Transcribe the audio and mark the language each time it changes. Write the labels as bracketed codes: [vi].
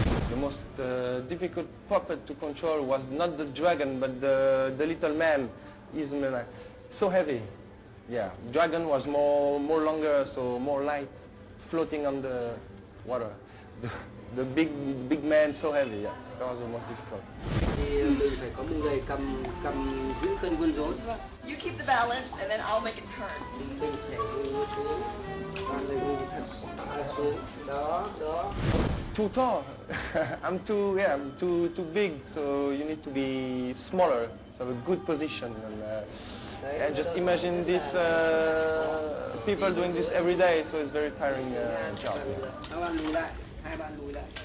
[en] The most difficult puppet to control was not the dragon, but the little man. He's so heavy. Yeah, dragon was more longer, so more light, floating on the water. The big man so heavy. Yeah, that was the most difficult. [vi] Thì mình phải có một người cầm giữ cân quân rối. [en] You keep the balance and then I'll make it turn. [vi] Mình phải ngồi xuống, bạn lại ngồi thật xuống. Đó. [en] Too tall. I'm too big, so you need to be smaller to have a good position. And just imagine this people doing this every day, so it's very tiring job. [vi] Các bạn lùi lại, hai bạn lùi lại.